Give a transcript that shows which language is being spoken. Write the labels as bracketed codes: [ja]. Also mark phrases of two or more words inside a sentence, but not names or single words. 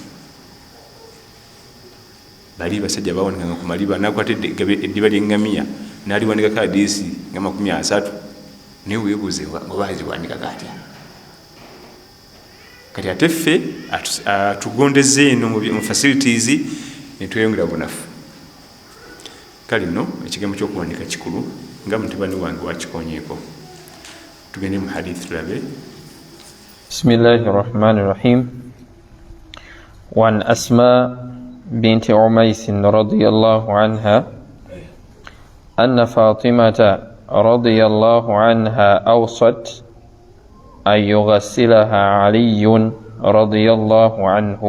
[lg] bali basajja bawandikanga ku maliba nakwata eddiba ly'eŋŋamiya n'aliwandikako hadiisi nga 30 naye weebuuze nga baziwandikako atya kati ate ffe atugondeze eno mu facilities netweyongera bunafu kale nno ekigambo ky'okuwandiika kikulu nga mutabani wange wakikonyeeko tugende mu hadithi tulabe. [ar] بسم الله الرحمن الرحيم. وعن أسماء بنت عميس رضي الله عنها أن فاطمة رضي الله عنها أوصت أن يغسلها علي رضي الله عنه.